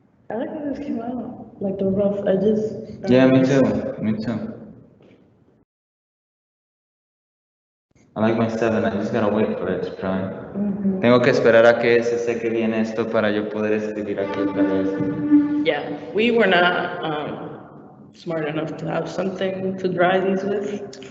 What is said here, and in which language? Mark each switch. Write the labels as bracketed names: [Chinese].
[English] I like how this came out, like the rough edges. Yeah, me too. I like my 7, I just gotta wait for it to dry. [Spanish] Tengo que esperar a que se seque bien esto para yo poder escribir aquí otra vez. [English] Yeah, we were not smart enough to have something to dry these with.